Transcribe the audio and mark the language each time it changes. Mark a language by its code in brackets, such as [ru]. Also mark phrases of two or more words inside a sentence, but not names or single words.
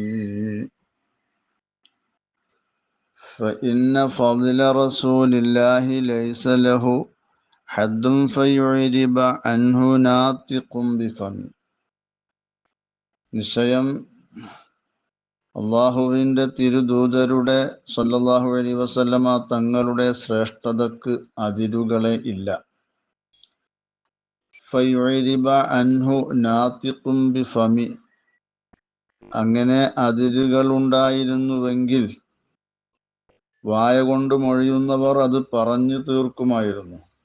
[ar] فإن فضل رسول الله ليس له حد فيعرب عنه ناطق بفم. [ml] നിശ്ചയം അള്ളാഹുവിൻ്റെ തിരുദൂതരുടെ [ar] صلى الله عليه وسلم [ml] തങ്ങളുടെ ശ്രേഷ്ഠതക്ക് അതിരുകളെ ഇല്ല. [ar] فيعرب عنه ناطق بفم, [ml] അങ്ങനെ അതിരുകളുണ്ടായിരുന്നുവെങ്കിൽ വായ കൊണ്ട് മൊഴിയുന്നവർ അത് പറഞ്ഞു തീർക്കുമായിരുന്നു.